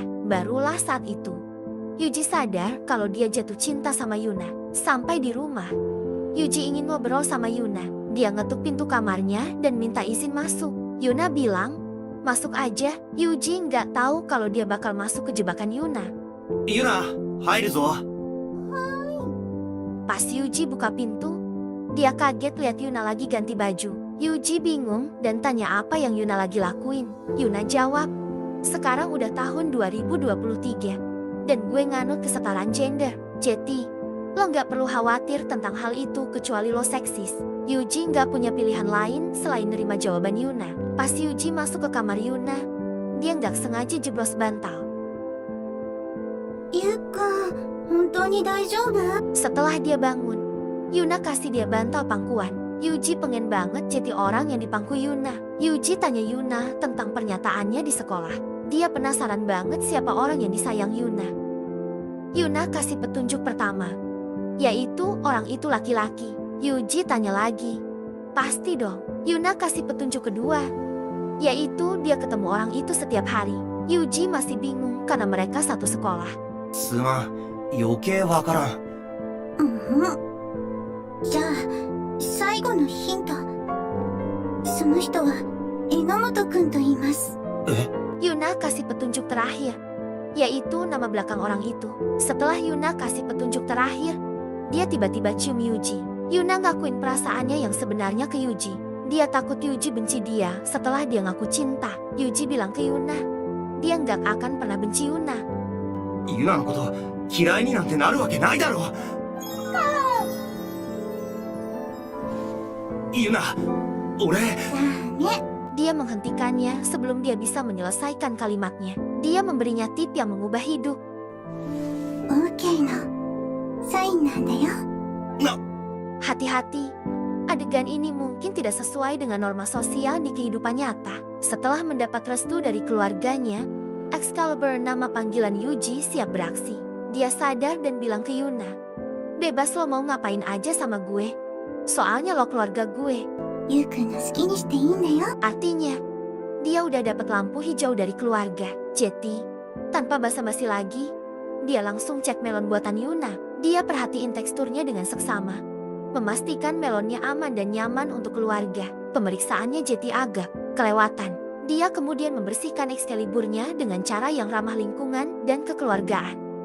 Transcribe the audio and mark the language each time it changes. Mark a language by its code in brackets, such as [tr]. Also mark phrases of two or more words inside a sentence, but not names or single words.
[id] Barulah saat itu, Yuji sadar kalau dia jatuh cinta sama Yuna. Sampai di rumah, Yuji ingin ngobrol sama Yuna. Dia ngetuk pintu kamarnya dan minta izin masuk. Yuna bilang, masuk aja. Yuji nggak tahu kalau dia bakal masuk ke jebakan Yuna. [ja] ユナ、入るぞ。 [id] Pas Yuji buka pintu, dia kaget lihat Yuna lagi ganti baju. Yuji bingung dan tanya apa yang Yuna lagi lakuin. Yuna jawab, sekarang udah tahun 2023 dan gue nganut kesetaraan gender. Jadi, lo nggak perlu khawatir tentang hal itu kecuali lo seksis. Yuji nggak punya pilihan lain selain nerima jawaban Yuna. Pas Yuji masuk ke kamar Yuna, dia nggak sengaja jeblos bantal. [ja] ゆうくん、本当に大丈夫？ [id] Setelah dia bangun, Yuna kasih dia bantal pangkuan. Yuji pengen banget jadi orang yang dipangku Yuna. Yuji tanya Yuna tentang pernyataannya di sekolah. Dia penasaran banget siapa orang yang disayang Yuna. Yuna kasih petunjuk pertama, yaitu orang itu laki-laki. Yuji tanya lagi, pasti dong. Yuna kasih petunjuk kedua, yaitu dia ketemu orang itu setiap hari. Yuji masih bingung karena mereka satu sekolah. [ja] すまん、余計わからん。じゃあ、最後のヒント。その人は、榎本くんと言います。え？ [id] Yuna kasih petunjuk terakhir, yaitu nama belakang orang itu. Setelah Yuna kasih petunjuk terakhir, dia tiba-tiba cium Yuji. Yuna ngakuin perasaannya yang sebenarnya ke Yuji. Dia takut Yuji benci dia setelah dia ngaku cinta. Yuji bilang ke Yuna, dia nggak akan pernah benci Yuna. [ja] ユナのこと嫌いになんてなるわけないだろう。ユナ、俺、ね。 [id] Dia menghentikannya sebelum dia bisa menyelesaikan kalimatnya. Dia memberinya tip yang mengubah hidup. [ja] OK のサインなんだよ。 [id] Hati-hati, adegan ini mungkin tidak sesuai dengan norma sosial di kehidupan nyata. Setelah mendapat restu dari keluarganya, Excalibur, nama panggilan Yuji, siap beraksi. Dia sadar dan bilang ke Yuna, "Bebas lo mau ngapain aja sama gue. Soalnya lo keluarga gue." [ja] ゆうくんの好きにしていいんだよ。 [id] Artinya, dia udah dapat lampu hijau dari keluarga. Jadi, tanpa basa-basi lagi, dia langsung cek melon buatan Yuna. Dia perhatiin teksturnya dengan seksama, memastikan melonnya aman dan nyaman untuk keluarga. Pemeriksaannya Jetty agak kelewatan. Dia kemudian membersihkan Excaliburnya dengan cara yang ramah lingkungan dan kekeluargaan.